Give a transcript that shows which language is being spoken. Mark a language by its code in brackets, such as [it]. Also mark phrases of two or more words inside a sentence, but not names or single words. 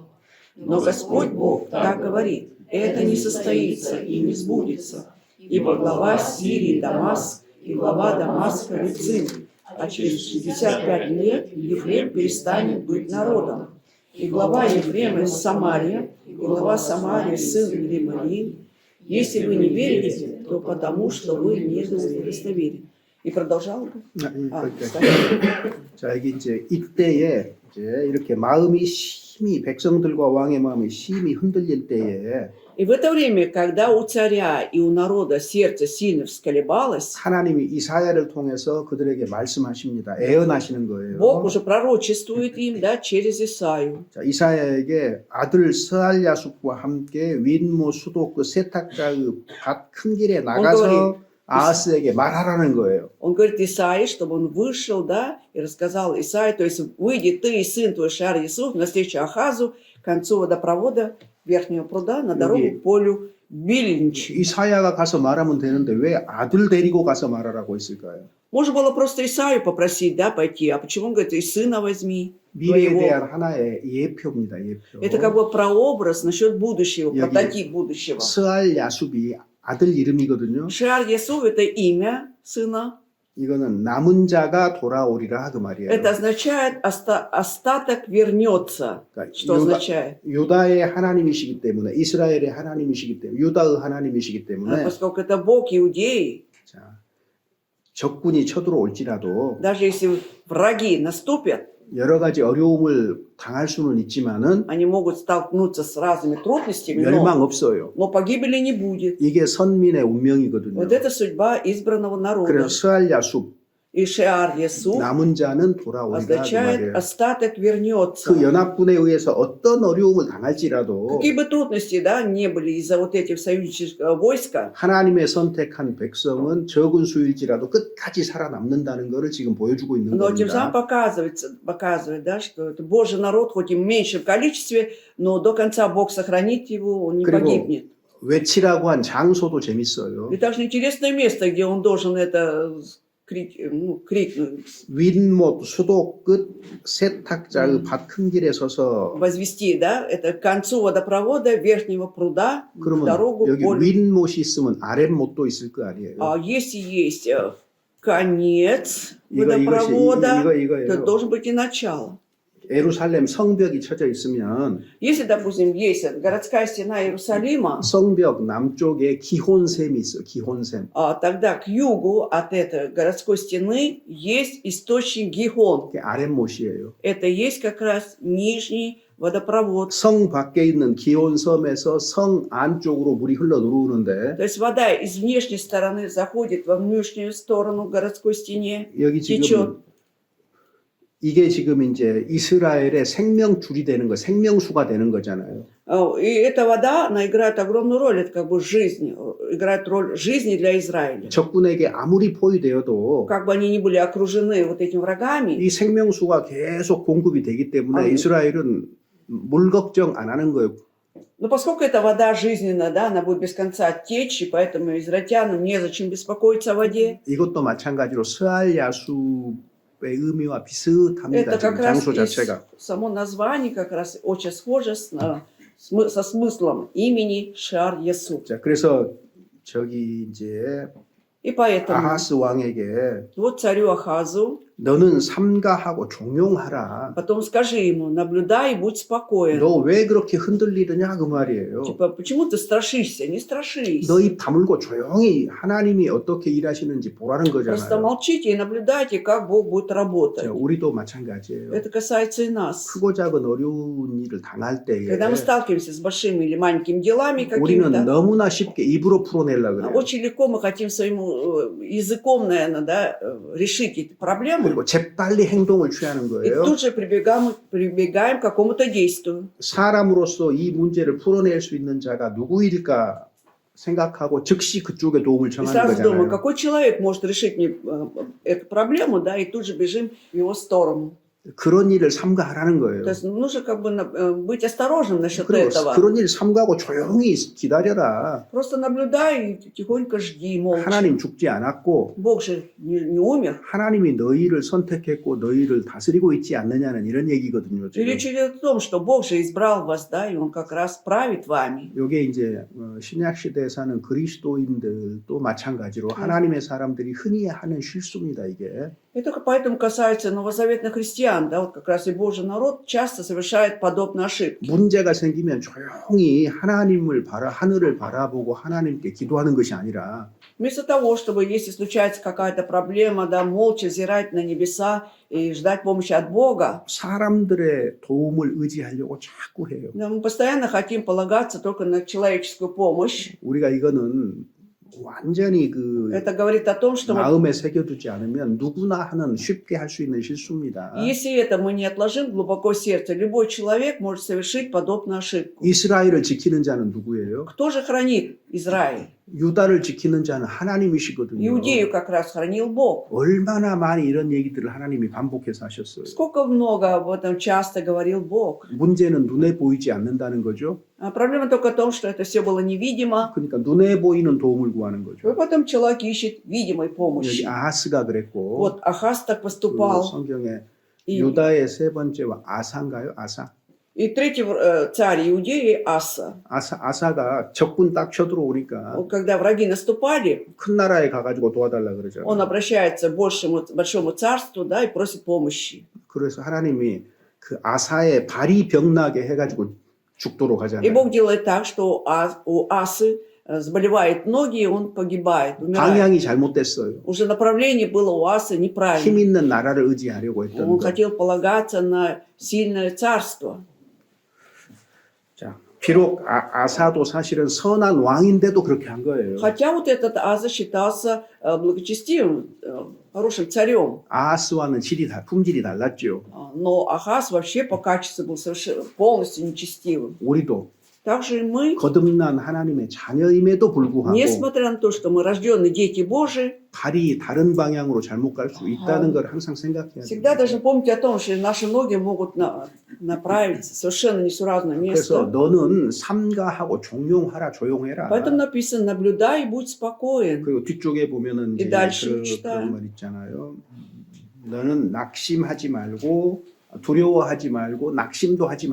[ru] Но Господь Бог так говорит: это не состоится и не сбудется, ибо глава Сирии Дамаск и глава Дамаска Рецин, а через 65 лет Ефрем перестанет быть народом. И глава Ефрема Самария, и глава Самарии сын Ремалии. Если вы не верите, то потому, что вы недостоверны». И продолжал бы. [ko] 자, 이게 이제 이때에 이제 이렇게 마음이 심히 백성들과 왕의 마음이 심히 흔들릴 때에 [ru] И в это время, когда у царя и у народа сердце сильно всколебалось, [ko] 하나님이 이사야를 통해서 그들에게 말씀하십니다. 애언하시는 거예요. [ru] Бог уже пророчествует им, да, через Исаию. [ko] 자, 이사야에게 아들 스알야숲과 함께 윈모 수도 그 세탁자의 밭 큰 길에 나가서 아하스에게 말하라는 거예요. [ru] Он говорит Исаии, чтобы он вышел, да, и рассказал Исаии, то есть выйди ты и сын твой Шаар Ясуф навстречу Ахазу к концу водопровода верхнего пруда на дорогу к полю Белинчи. [ko] 이사야가 가서 말하면 되는데 왜 아들 데리고 가서 말하라고 했을까요? [ru] Можно было просто Исаию попросить, да, пойти, а почему он говорит, и сына возьми [ko] 미래에 [ru] твоего? [ko] 대한 하나의 예표입니다. 예표. [ru] Это как бы прообраз насчет будущего, [ko] 여기 [ru] прототип будущего. [ko] 스알 야숲이 아들 이름이거든요. [ru] Шиар Ясув – это имя сына. [ko] 이거는 남은 자가 돌아오리라 그 말이에요. [ru] Это означает остаток вернется. [ko] 그러니까 [ru] Что означает? [ko] 유다의 하나님이시기 때문에 이스라엘의 하나님이시기 때문에 유다의 하나님이시기 때문에 [ru] Поскольку это Бог Иудеи, [ko] 자, 적군이 쳐들어올지라도 [ru] даже если враги наступят, [ko] 여러 가지 어려움을 당할 수는 있지만은 [ru] они могут столкнуться с разными трудностями, [ko] 멸망 없어요. [ru] но погибели не будет. [ko] 이게 선민의 운명이거든요. [ru] Вот это судьба избранного народа. [ko] 그래서 스알 야숲 [ru] И Шиар Ясув [ko] 남은 자는 돌아오리라 그 [ru] означает [ko] 말이에요. [ru] остаток вернется. [ko] 그 연합군에 의해서 어떤 어려움을 당할지라도 [ru] Какие бы трудности, да, не были из-за вот этих союзнического войска, [ko] 하나님의 선택한 백성은 적은 수일지라도 끝까지 살아남는다는 것을 지금 보여주고 있는 [ru] но тем самым [ko] 겁니다. [ru] показывает, да, что это Божий народ, хоть и в меньшем количестве, но до конца Бог сохранит его, он не [ko] 그리고 [ru] погибнет. [ko] 외치라고 한 장소도 재밌어요. [ru] И также интересное место, где он должен это крикнуть, [ko] 윈못 수도 끝 세탁자의 밭 큰 길에 서서 [ru] возвести, да, это к концу водопровода верхнего пруда, [ko] 그러면 [ru] дорогу [ko] 여기 [ru] поле. [ko] 윈못이 있으면 아랫못도 있을 거 아니에요. [ru] А если есть конец [ko] 이것이 [ru] водопровода, то [ko] 이거예요. [ru] должен быть и начало. [ko] 예루살렘 성벽이 쳐져 있으면 [ru] Если, допустим, есть городская стена Иерусалима, [ko] 성벽 남쪽에 기혼샘이 있어요. 기혼샘. [ru] тогда к югу от этой городской стены есть источник Гихон. [ko] 그게 아랫못이에요. [ru] Это есть как раз нижний водопровод. [ko] 성 밖에 있는 기온섬에서 성 안쪽으로 물이 흘러 들어오는데 [ru] То есть вода из внешней стороны заходит во внешнюю сторону городской стене, [ko] 여기 [ru] течет. [ko] 지금 이게 지금 이제 이스라엘의 생명줄이 되는 거, 생명수가 되는 거잖아요. [ru] И эта вода, она играет огромную роль, это как бы жизнь, играет роль жизни для Израиля. [ko] 적군에게 아무리 포위되어도 [ru] Как бы они ни были окружены вот этими врагами, [ko] 이 생명수가 계속 공급이 되기 때문에 이스라엘은 물 걱정 안 하는 거예요. [ru] но поскольку эта вода жизненная, да, она будет без конца течь, и поэтому израильтянам незачем беспокоиться о воде. [ko] 이것도 마찬가지로 스알 야숲의 의미와 비슷합니다. [ru] Это [ko] 지금 [ru] как раз [ko] 장소 자체가. [ru] само название как раз очень схоже со смыслом имени Шар Ясу. [ko] 자, 그래서 저기 이제 [ru] И поэтому [ko] 아하스 왕에게 [ru] вот царю Ахазу, [ko] 너는 삼가하고 종용하라. [ru] потом скажи ему, наблюдай и будь спокоен. [ko] 너 왜 그렇게 흔들리느냐 그 말이에요. [ru] Типа, почему ты страшишься? Не страшись. [ko] 너 입 다물고 조용히 하나님이 어떻게 일하시는지 보라는 [ru] Просто [ko] 거잖아요. [ru] молчите и наблюдайте, как Бог будет работать. [ko] 자, 우리도 마찬가지예요. [ru] Это касается и нас. [ko] 크고 작은 어려운 일을 당할 때에 [ru] Когда мы сталкиваемся с большими или маленькими делами [ko] 우리는 [ru] какими-то, [ko] 너무나 쉽게 입으로 풀어내려고 그래요. [ru] очень легко мы хотим своим языком, наверное, да, решить эти проблемы. [ko] 그리고 재빨리 행동을 취하는 [ru] И [ko] 거예요. [ru] тут же прибегаем к какому-то действию. [ko] 사람으로서 이 문제를 풀어낼 수 있는 자가 누구일까 생각하고 즉시 그쪽에 도움을 [ru] И [ko] 청하는 [ru] сразу думаем, [ko] 거잖아요. [ru] какой человек может решить мне эту проблему, да, и тут же бежим в его сторону. [ko] 그런 일을 삼가하라는 거예요. [ru] То есть нужно как бы быть осторожным насчет [ko] 그리고 [ru] этого. [ko] 그런 일 삼가하고 조용히 기다려라. [ru] Просто наблюдай и тихонько жди, молча. [ko] 하나님 죽지 않았고 [ru] Бог же не умер. [ko] 하나님이 너희를 선택했고 너희를 다스리고 있지 않느냐는 이런 얘기거든요. [ru] И [ko] 지금. [ru] речь идет о том, что Бог же избрал вас, да, и Он как раз правит вами. [ko] 이게 이제 신약 시대에 사는 그리스도인들도 마찬가지로 하나님의 사람들이 흔히 하는 실수입니다. 이게. [ru] И только поэтому касается новозаветных христиан, да, вот как раз и Божий народ часто совершает подобные ошибки. [ko] 문제가 생기면 조용히 하늘을 바라보고 하나님께 기도하는 것이 아니라 [ru] Вместо того, чтобы, если случается какая-то проблема, да, молча взирать на небеса и ждать помощи от Бога, [ko] 사람들의 도움을 의지하려고 자꾸 해요. [ru] да, мы постоянно хотим полагаться только на человеческую помощь. [ko] 우리가 이거는 완전히 그 [ru] Это говорит о том, что [ko] 마음에 새겨두지 않으면 누구나 하는 쉽게 할 수 있는 실수입니다. [ru] если это мы не отложим глубоко в сердце, любой человек может совершить подобную ошибку. [ko] 이스라엘을 지키는 자는 누구예요? [ru] Кто же хранит Израиль? [ko] 유다를 지키는 자는 하나님이시거든요. [ru] Иудею как раз хранил Бог. [ko] 얼마나 많이 이런 얘기들을 하나님이 반복해서 하셨어요. [ru] Сколько много об этом часто говорил Бог. [ko] 문제는 눈에 보이지 않는다는 거죠. [ru] А проблема только в том, что это все было невидимо. [ko] 그러니까 눈에 보이는 도움을 구하는 [ru] И [ko] 거죠. [ru] потом человек ищет видимой [ko] 여기 [ru] помощи. [ko] 아하스가 그랬고 [ru] Вот Ахаз так [ko] 그 [ru] поступал. [ko] 성경에 [ru] И, [ko] 유다의 세 번째와 아사인가요? 아사. [ru] и третий царь Иудеи Аса. [ko] 아사가 적군 딱 쳐들어오니까 [ru] Вот когда враги наступали, [ko] 큰 나라에 가가지고 도와달라 [ru] он [ko] 그러잖아요. [ru] обращается к большому царству, да, и просит помощи. [ko] 그래서 하나님이 그 아사의 발이 병나게 해가지고 죽도록 [ru] И [ko] 하잖아요. [ru] Бог делает так, что у Асы заболевают ноги, и он погибает, умирает. [ko] 방향이 잘못됐어요. [ru] Уже направление было у Асы [ko] 힘 [ru] неправильно. [ko] 있는 나라를 의지하려고 했던 [ru] Он [ko] 거. [ru] хотел полагаться на сильное царство. [ko] 자, 비록 아사도 사실은 선한 왕인데도 그렇게 한 거예요. [ru] Хотя вот этот Аса считался благочестивым, хорошим царем. [ko] 아하스와는 품질이 달랐죠. [ru] Но Ахаз вообще по качеству был совершенно полностью нечестивым. [ko] 우리도 [ru] Также и мы, [ko] 거듭난 하나님의 자녀임에도 불구하고 [ru] несмотря на то, что мы рожденные дети Божии, [ko] 발이 다른 방향으로 잘못 갈 수 있다는 걸 항상 생각해야 [ru] всегда [ko] 돼요. [ru] должны помнить о том, что наши ноги могут направиться совершенно несуразное [ko] 그래서 [ru] место. [ko] 너는 삼가하고 종용하라 조용해라. [ru] Поэтому написано: наблюдай и будь спокоен. [ko] 그리고 뒤쪽에 보면은 [ru] И [ko] 이제 [ru] дальше читаем. [ko] 그런 말 있잖아요. 너는 낙심하지 말고 두려워하지 말고 낙심도 하지